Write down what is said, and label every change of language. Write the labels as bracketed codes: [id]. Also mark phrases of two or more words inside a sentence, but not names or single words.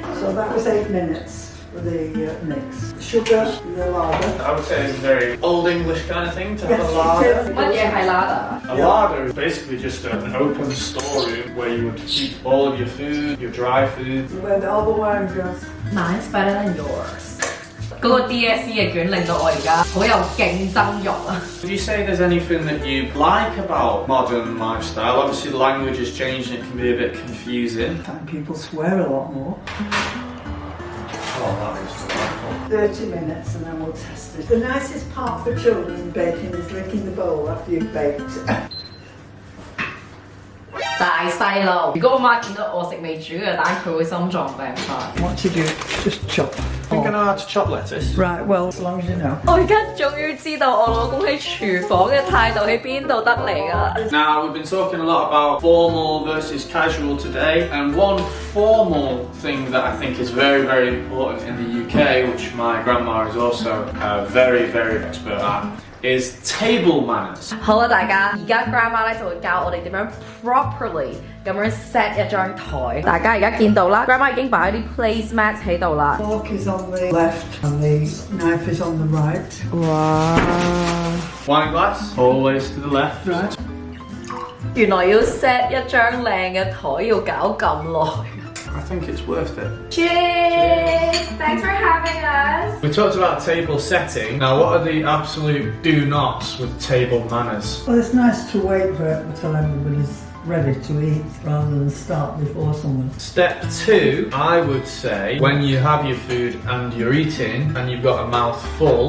[en] So that was 8 minutes for the mix. Sugar, the larder. I would say it's a very old English kind of thing to have Yes, a larder. it is. [yue] 乜嘢係 larder？ [en] A larder is basically just an open storeroom where you would keep all of your food, your dry food. Where all the wine goes. Mine's better than yours。 [yue] 嗰個 DSE 嘅卷令到我而家好有競爭欲啊！ [en] Would you say there's anything that you like about modern lifestyle? Obviously, the language has changed and it can be a bit confusing. Time people swear a lot more. Oh, that is 30 minutes and then we'll test it. The nicest part for children in baking is licking the bowl after you've baked. [yue] 大細路，如果我媽見到我食未煮嘅蛋，佢會心臟病發。 [en] What to do? Just chop. I think I know how to chop lettuce. Right, well, as long as you know. [yue] 我而家終於知道我老公喺廚房嘅態度喺邊度得嚟㗎。 [en] Now, we've been talking a lot about formal versus casual today, and one formal thing that I think is very, very important in the UK, which my grandma is also very, very expert at, is table manners. [yue] 好啦，大家而家 grandma 咧就會教我哋點樣 properly 咁樣 set 一張台。大家而家見到啦 ，grandma 已經擺啲 placemats 喺度啦。 [en] Fork is on the left and the knife is on the right. 哇！ Wine glass, always to the left. Right. [yue] 原來要 set 一張靚嘅台要搞咁耐。 [en] I think it's worth it. Cheers! Thanks for having us. We talked about table setting. Now, what are the absolute do-nots with table manners? Well, it's nice to wait for it until everybody's ready to eat rather than start before someone. Step 2, I would say, when you have your food and you're eating and you've got a mouth full,